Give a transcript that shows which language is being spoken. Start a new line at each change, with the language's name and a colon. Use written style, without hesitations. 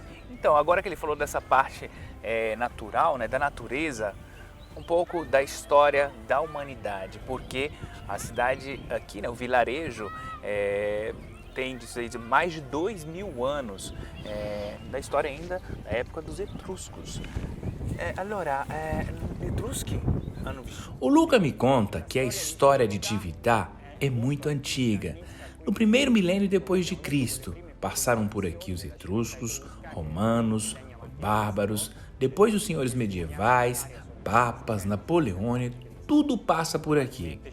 Portuguese: Então, agora que ele falou dessa parte natural, né, da natureza, um pouco da história da humanidade, porque a cidade aqui, né, o vilarejo, tem de mais de 2000 anos, da história ainda da época dos etruscos.
Italian: Allora, etruschi hanno vissuto.
Portuguese: O Luca me conta que a história de Città é muito antiga. No primeiro milênio depois de Cristo, passaram por aqui os etruscos, romanos, bárbaros, depois os senhores medievais, papas, Napoleone, tudo passa por aqui.